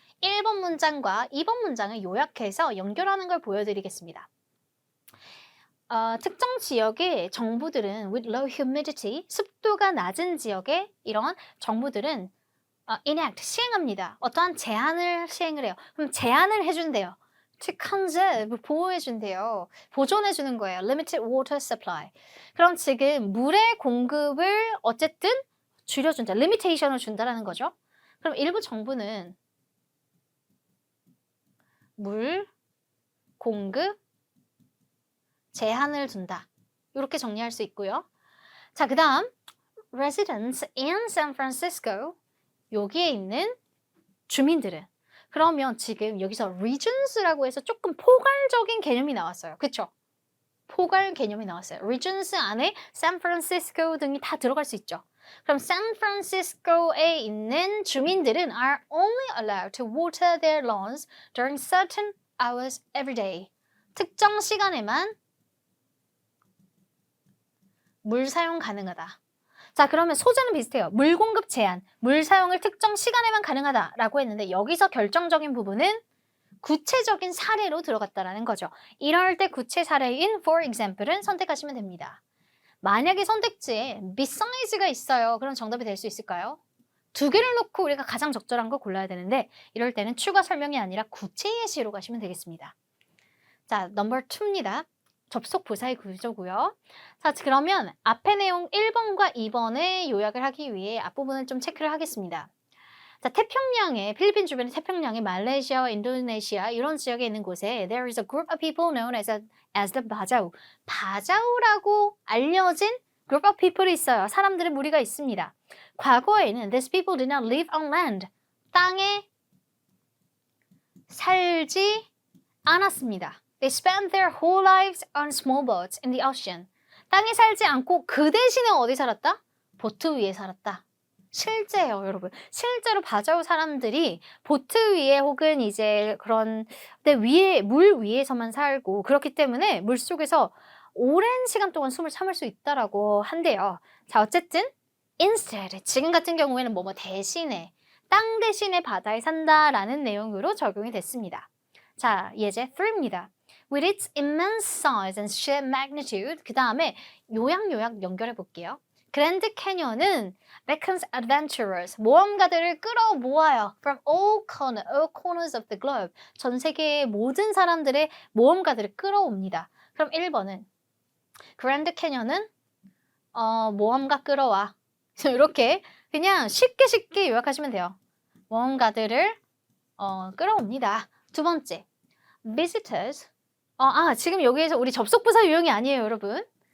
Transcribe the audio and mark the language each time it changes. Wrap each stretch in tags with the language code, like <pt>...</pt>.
<ko>1번 문장과 2번 문장을 요약해서 연결하는 걸 보여드리겠습니다. 특정 지역의 정부들은</ko> <en>with low humidity,</en> <ko>습도가 낮은 지역의 이런 정부들은 enact, 시행합니다. 어떠한 제한을 시행을 해요. 그럼 제한을 해준대요.</ko> <en>to conserve,</en> <ko>보호해준대요. 보존해주는 거예요.</ko> <en>limited water supply.</en> <ko>그럼 지금 물의 공급을 어쨌든 줄여준다. limitation을 준다라는 거죠. 그럼 일부 정부는 물 공급 제한을 둔다. 이렇게 정리할 수 있고요. 자, 그 다음</ko> <en>residents in San Francisco,</en> <ko>여기에 있는 주민들은, 그러면 지금 여기서 regions라고 해서 조금 포괄적인 개념이 나왔어요. 그쵸? 포괄 개념이 나왔어요. regions 안에 San Francisco 등이 다 들어갈 수 있죠. 그럼 San Francisco에 있는 주민들은</ko> <en>are only allowed to water their lawns during certain hours every day.</en> <ko>특정 시간에만 물 사용 가능하다. 자, 그러면 소재는 비슷해요. 물 공급 제한, 물 사용을 특정 시간에만 가능하다라고 했는데 여기서 결정적인 부분은 구체적인 사례로 들어갔다라는 거죠. 이럴 때 구체 사례인 for example은 선택하시면 됩니다. 만약에 선택지에 beside가 있어요. 그럼 정답이 될 수 있을까요? 두 개를 놓고 우리가 가장 적절한 거 골라야 되는데 이럴 때는 추가 설명이 아니라 구체 예시로 가시면 되겠습니다. 자, 넘버 2입니다. 접속 부사의 구조고요. 자, 그러면 앞의 내용 1번과 2번의 요약을 하기 위해 앞부분을 좀 체크를 하겠습니다. 자, 태평양에, 필리핀 주변의 태평양에 말레이시아와 인도네시아 이런 지역에 있는 곳에</ko> <en>there is a group of people known as the</en> <ko>바자우. 바자우라고 알려진</ko> <en>group of people</en> <ko>이 있어요. 사람들의 무리가 있습니다. 과거에는</ko> <en>these people did not live on land.</en> <ko>땅에 살지 않았습니다.</ko> <en>They spent their whole lives on small boats in the ocean.</en> <ko>땅에 살지 않고 그 대신에 어디 살았다? 보트 위에 살았다. 실제예요, 여러분. 실제로 바자우 사람들이 보트 위에 혹은 이제 그런 위에 물 위에서만 살고 그렇기 때문에 물 속에서 오랜 시간 동안 숨을 참을 수 있다라고 한대요. 자, 어쨌든 instead 지금 같은 경우에는 뭐뭐 대신에 땅 대신에 바다에 산다라는 내용으로 적용이 됐습니다. 자, 예제 3입니다.</ko> <en>With its immense size and sheer magnitude.</en> <ko>그 다음에 요약 연결해 볼게요. 그랜드 캐년은</ko> <en>beckons adventurers,</en> <ko>모험가들을 끌어모아요.</ko> <en>From all corners of the globe.</en> <ko>전 세계의 모든 사람들의 모험가들을 끌어옵니다. 그럼 1번은 그랜드 캐년은 모험가 끌어와. 이렇게 그냥 쉽게 요약하시면 돼요. 모험가들을 끌어옵니다. 두 번째, visitors. 지금 여기에서 우리 접속부사 유형이 아니에요, 여러분.</ko>